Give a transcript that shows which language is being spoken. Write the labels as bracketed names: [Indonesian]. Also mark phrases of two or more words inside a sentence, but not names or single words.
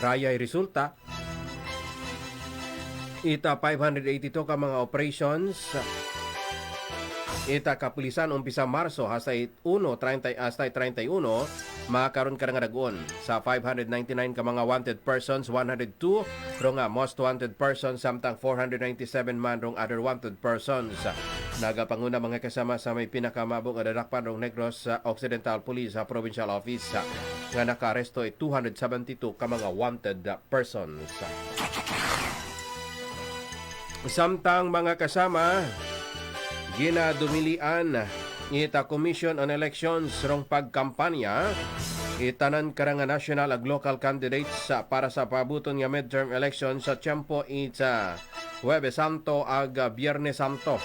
[Kinaray-a] Raya resulta ita 582 ka mga operations. Ita kapulisan umpisa Marso hasta 31 makaron ka nga dagon. Sa 599 ka mga [English] wanted persons, [Kinaray-a] 102 ro nga [English] most wanted persons, [Kinaray-a] samtang 497 man rong [English] other wanted persons. [Kinaray-a] Nagapanguna mga kasama sa may pinakamabong adadakpan rong Negros Occidental Police Provincial Office nga nakaresto 272 ka mga [English] wanted persons. [Kinaray-a] Samtang mga kasama, ginadumilian ita Commission on Elections rong pagkampanya itanan karang national ag [English] local candidates [Kinaray-a] para sa pabuton nga [English] midterm election [Kinaray-a] sa tiyempo ita Huwebes Santo ag Biyernes Santo.